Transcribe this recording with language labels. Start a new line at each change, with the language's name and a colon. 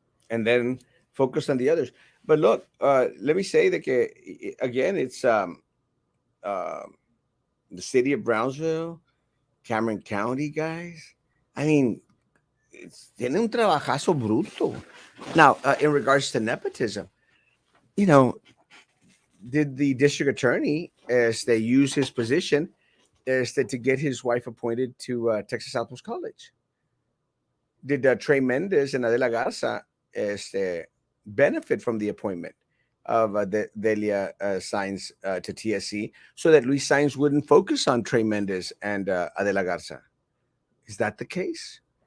English: And then focus on the others. But look, let me say that again, it's the city of Brownsville, Cameron County, guys. I mean,
Spanish: tiene un trabajazo bruto.
English: Now, in regards to nepotism, you know, did the district attorney, as they use his position, as to get his wife appointed to Texas Southwest College? Did Trey Mendez and Adela Garza benefit from the appointment of Delia Sainz to TSC so that Luis Sainz wouldn't focus on Trey Mendez and Adela Garza? Is that the case?